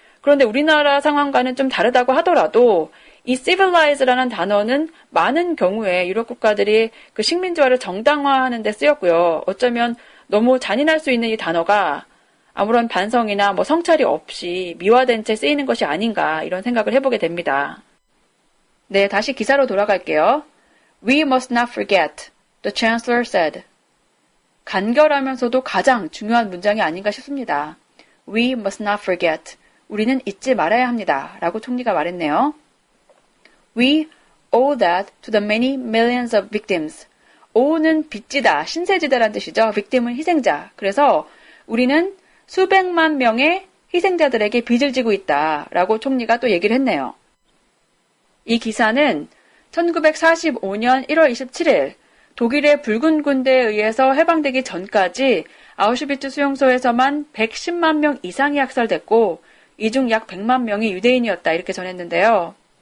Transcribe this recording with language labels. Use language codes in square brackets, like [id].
[ko] 그런데 우리나라 상황과는 좀 다르다고 하더라도 이 civilize라는 단어는 많은 경우에 유럽 국가들이 그 식민지화를 정당화하는 데 쓰였고요. 어쩌면 너무 잔인할 수 있는 이 단어가 아무런 반성이나 성찰이 없이 미화된 채 쓰이는 것이 아닌가 이런 생각을 해보게 됩니다. 네, 다시 기사로 돌아갈게요. [en] We must not forget, the chancellor said. [ko] 간결하면서도 가장 중요한 문장이 아닌가 싶습니다. [en] We must not forget. [ko] 우리는 잊지 말아야 합니다. 라고 총리가 말했네요. [en] We owe that to the many millions of victims. [ko] ow는 빚지다, 신세지다라는 뜻이죠. victim은 희생자. 그래서 우리는 수백만 명의 희생자들에게 빚을 지고 있다. 라고 총리가 또 얘기를 했네요. 이 기사는 1945년 1월 27일 독일의 붉은 군대에 의해서 해방되기 전까지 아우슈비츠 수용소에서만 110만 명 이상이 학살됐고 이 중 약 100만 명이 유대인이었다 이렇게 전했는데요.